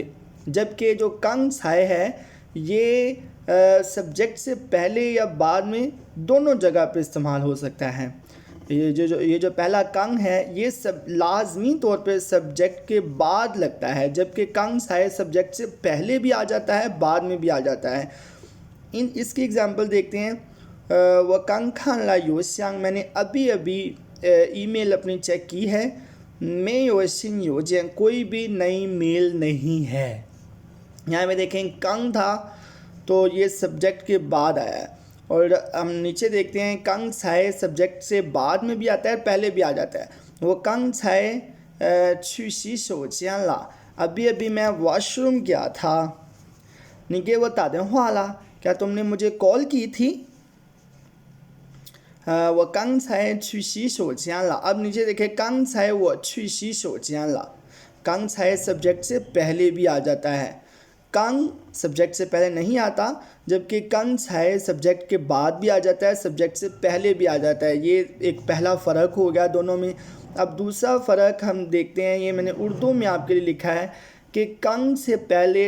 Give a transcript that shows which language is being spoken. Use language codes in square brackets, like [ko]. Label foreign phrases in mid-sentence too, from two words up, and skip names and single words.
[hi] जबकि जो कंग छाए है, ये सब्जेक्ट से पहले या बाद में दोनों जगह पे इस्तेमाल हो सकता है। ये जो पहला कंग है, ये सब लाजमी तौर पे सब्जेक्ट के बाद लगता है, जबकि कंग छाए सब्जेक्ट से पहले भी आ जाता है, बाद में भी आ जाता है। इसकी एग्जांपल देखते हैं। [zh] 我刚看了邮箱, [hi] मैंने अभी अभी ईमेल अपनी चेक की है। [zh] 没有新邮件, [hi] कोई भी नई मेल नहीं है। यहाँ पे देखें, कंग था तो ये सब्जेक्ट के बाद आया है, और हम नीचे देखते हैं, कंग छाए सब्जेक्ट से बाद में भी आता है, पहले भी आ जाता है। वो कंग छाए [zh] 去洗手间了 [hi] अभी अभी मैं वॉशरूम गया था [zh] 你给我打电话啦 [hi] क्या तुमने मुझे कॉल की थी [zh] 我刚才去洗手间了 [hi] अब नीचे देखें [zh] 刚才我去洗手间了 [hi] 刚才 सब्जेक्ट से पहले भी आ जाता है कंग सब्जेक्ट से पहले नहीं आता जबकि कंग छाए सब्जेक्ट के बाद भी आ जाता है सब्जेक्ट से पहले भी आ जाता है ये एक पहला फ़र्क हो गया दोनों में अब दूसरा फ़र्क हम देखते हैं ये मैंने उर्दू में आपके लिए लिखा है कि कंग से पहले